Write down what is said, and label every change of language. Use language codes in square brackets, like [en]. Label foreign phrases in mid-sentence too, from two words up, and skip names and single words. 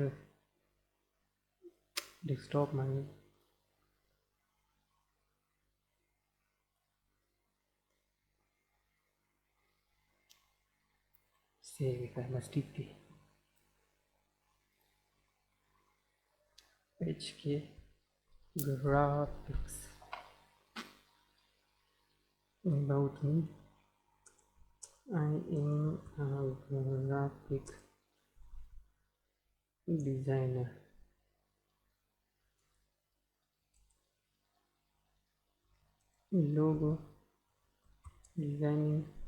[ps] ډیسکټاپ باندې سیو یې کړه بس [en] take the page [ps] کې graphics [en] about me I am a graphic designer logo designing